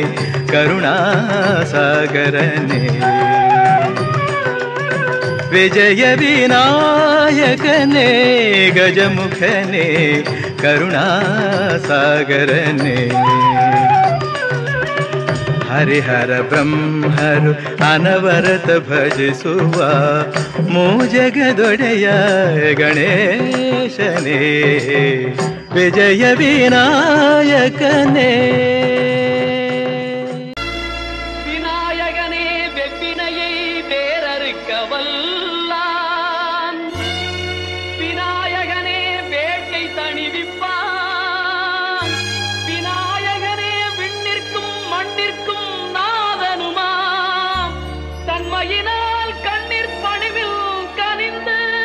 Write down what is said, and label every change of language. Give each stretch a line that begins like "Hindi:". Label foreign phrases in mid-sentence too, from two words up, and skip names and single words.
Kannada: ಕರುಣಾಸಾಗರನೇ ವಿಜಯ ವಿನಾಯಕನೇ ಗಜಮುಖನೇ ಕರುಣಾಸಾಗರನೇ ಹರಿಹರ ಬ್ರಹ್ಮರು ಅನವರತ ಭಜಿಸುವ ಮೂಜಗದೊಡೆಯ ಗಣೇಶನೇ ವಿಜಯ ವಿನಾಯಕನೇ
Tamil: விநாயகனே வெப்பினையை வேறறுக்கவல்லான் விநாயகனே வேட்டை தணிவிப்பான் விநாயகனே விண்ணிற்கும் மண்ணிற்கும் நாதனுமாம் தன்மையினால் கண்ணீர் பணிவில் கனிந்து